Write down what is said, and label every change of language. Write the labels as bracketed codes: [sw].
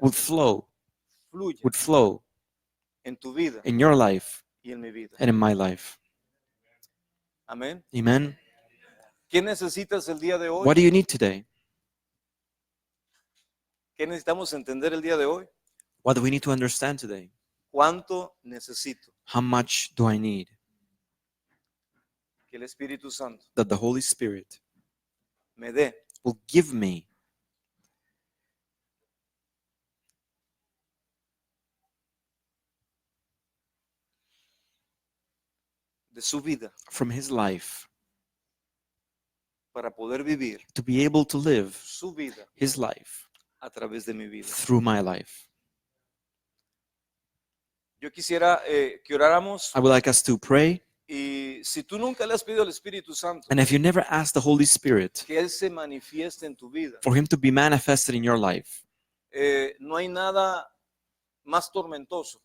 [en] would flow [es] fluya en tu vida [en] in your life [es] y en mi vida. [en] and in my life. [es] Amén. [en] Amen. [es] ¿Qué necesitas el día de hoy? [en] What do you need today? [es] ¿Qué necesitamos entender el día de hoy? [en] What do we need to understand today? [es] ¿Cuánto necesito [en] How much do I need [es] que el Espíritu Santo [en] that the Holy Spirit [es] me dé [en] will give me [es] de su vida [en] from His life [es] para poder vivir [en] to be able to live [es] su vida [en] his life [es] a través de mi vida. [en] through my life. [es] Yo quisiera que oráramos, [en] I would like us to pray. [es] y si tú nunca le has pedido al Espíritu Santo [en] And if you never asked the Holy Spirit [es] que Él se manifieste en tu vida, [en] for him to be manifested in your life, [es] no hay nada más tormentoso